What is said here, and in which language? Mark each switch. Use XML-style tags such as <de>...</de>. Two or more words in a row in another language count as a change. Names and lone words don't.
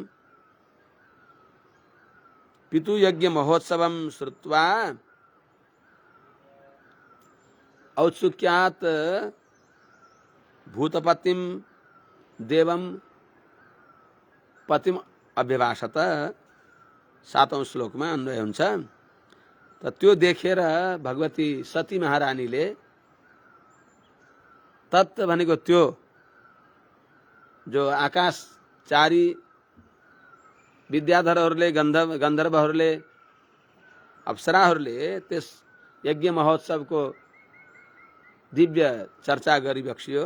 <sa>पितु यज्ञ महोत्सवं श्रुत्वा औत्सुक्यात् भूतपतिम देवम पतिम अभिभाषत।</sa> <ne>7औं श्लोकमा अन्वय हुन्छ। त त्यो देखेर भगवती सती महारानीले तत् भनेको त्यो जो आकाशचारी विद्याधरहरूले, गन्धर्वहरूले, अप्सराहरूले त्यस यज्ञ महोत्सवको दिव्य चर्चा गरिबक्सियो।</ne>